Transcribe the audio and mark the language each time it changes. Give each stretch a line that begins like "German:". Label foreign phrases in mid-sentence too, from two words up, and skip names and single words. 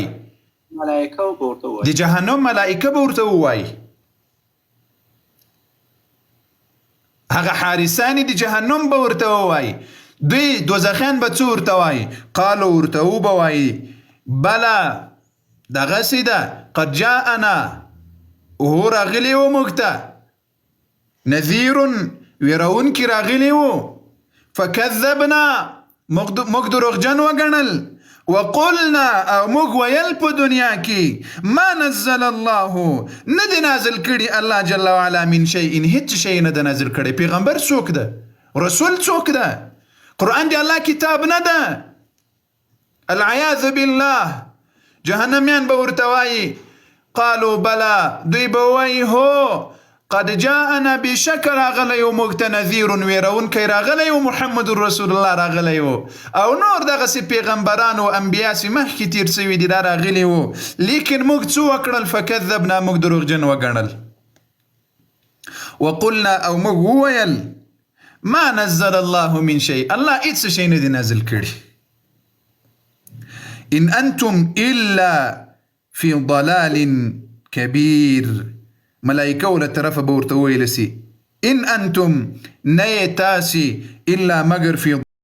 Pashto: ملائکه به ورته ووایي، د جهنم ملائکه به ورته ووایي. هغه حارسان د جهنم به ورته ووایي. دوی دوزخیان به څه ورته وایي؟ قالو ورته وبه وایي بله دغسې ده
Arabic: قد جاءنا
Pashto: هو راغلی و موږ ته نذیر ویرونکي راغلی و فکذبنا موږ دروغجن وګڼل وقلنا او موږ ویل په دنیا کې
Arabic: ما نزل الله
Pashto: نه دی نازل کړي
Arabic: الله جل وعلا من شیء
Pashto: هیڅ شی نه ده نازل کړی. پیغمبر څوک ده؟ رسول څوک ده؟ قرآن دی الله کتاب نه ده؟
Arabic: العیاذ بالله.
Pashto: جهنمیان به ورته وایي قالو بلا دوی به وایي هو
Arabic: قد جاءنا
Pashto: بشک راغلی و موږ ته نذیر ویرونکی راغلی و محمد
Arabic: رسول الله
Pashto: راغلی و او نور دغسې پیغمبران و انبیا چې مخکې تیر سوي دي دا راغلي و، لیکن موږ څه وکړل؟ فکذبنا موږ دروغجن وګڼل. وقلنا او موږ وویل
Arabic: ما نزل الله من شیء
Pashto: الله هیڅ شی نه دی نازل کړي.
Arabic: ان انتم الا فی ضلال کبیر.
Pashto: ملائکه له طرفه به ورته ویل سي
Arabic: ان انتم
Pashto: نه تاسي الا مگر فی